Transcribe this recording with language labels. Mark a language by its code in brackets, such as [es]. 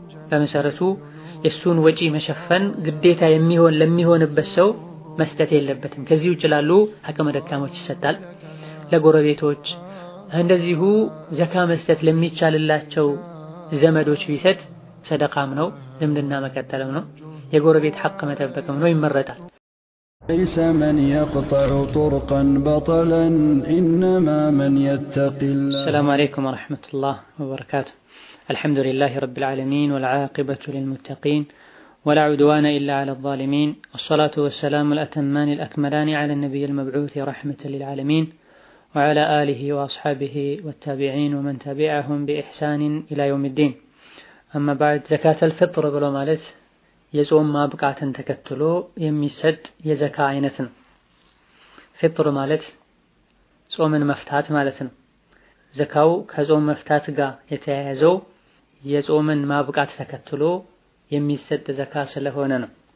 [am] በመሰረቱ የሱን ወጪ መሸፈን ግዴታ ለሚሆንበት ሰው መስጠት የለበትም። ከዚህ ውጭ ላሉ አቅመ ደካሞች ይሰጣል። ለጎረቤቶች እንደዚሁ ዘካ መስጠት ለሚቻልላቸው ዘመዶች ቢሰጥ ሰደቃም ነው፣ ዝምድና መቀጠልም ነው፣ የጎረቤት ሐቅ መጠበቅም ነው፣ ይመረጣል። [ar] ليس من يقطع طرقا بطلا إنما من يتقي الله. السلام عليكم ورحمة الله وبركاته. الحمد لله رب العالمين والعاقبة للمتقين ولا عدوان إلا على الظالمين والصلاة والسلام الأتمان الأكملان على النبي المبعوث رحمة للعالمين وعلى آله وأصحابه والتابعين ومن تبعهم بإحسان إلى يوم الدين. أما بعد زكاة الفطر بلو مالت [am] የጾም ማብቃትን ተከትሎ የሚሰጥ የዘካ አይነት ነው። ፍጥር ማለት ጾምን መፍታት ማለት ነው። ዘካው ከጾም መፍታት ጋር የተያያዘው የጾምን ማብቃት ተከትሎ የሚሰጥ ዘካ ስለሆነ ነው።